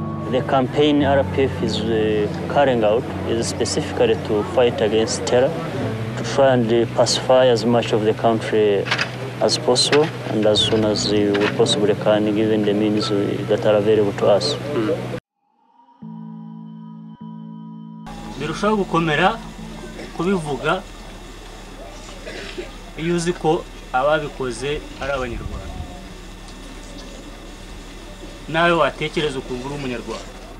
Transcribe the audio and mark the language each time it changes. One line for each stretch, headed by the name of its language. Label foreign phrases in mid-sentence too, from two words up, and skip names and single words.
English: The campaign R P F is, uh, carrying out is specifically to fight against terror, to try and, uh, pacify as much of the country as possible and as soon as, uh, we possibly can, given the means, uh, that are available to us.
Kinyarwanda: Birushaho gukomera kubivuga iyo uzi ko ababikoze ari Abanyarwanda. Nawe watekereza ukumva uri Umunyarwanda.